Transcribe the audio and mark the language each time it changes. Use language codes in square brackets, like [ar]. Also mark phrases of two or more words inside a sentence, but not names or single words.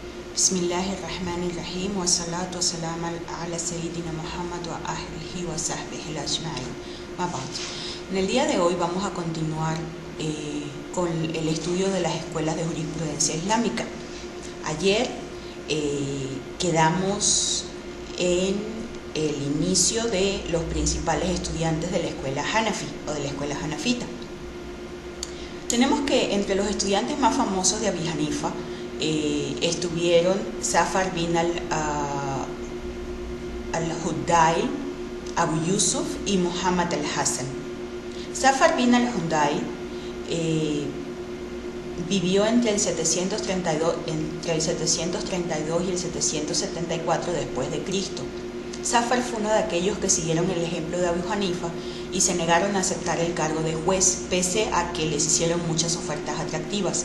[ar] بسم الله الرحمن الرحيم والصلاة والسلام على سيدنا محمد وأهله وصحبه أجمعين. [es] En el día de hoy vamos a continuar con el estudio de las escuelas de jurisprudencia islámica. Ayer quedamos en el inicio de los principales estudiantes de la escuela Hanafi o de la escuela Hanafita. Tenemos que entre los estudiantes más famosos de Abi Hanifa estuvieron Zafar bin al-Hudayl, Abu Yusuf y Muhammad al-Hasan. Zafar bin al-Hudayl vivió entre el 732 y el 774 después de Cristo. Zafar fue uno de aquellos que siguieron el ejemplo de Abu Hanifa y se negaron a aceptar el cargo de juez, pese a que les hicieron muchas ofertas atractivas.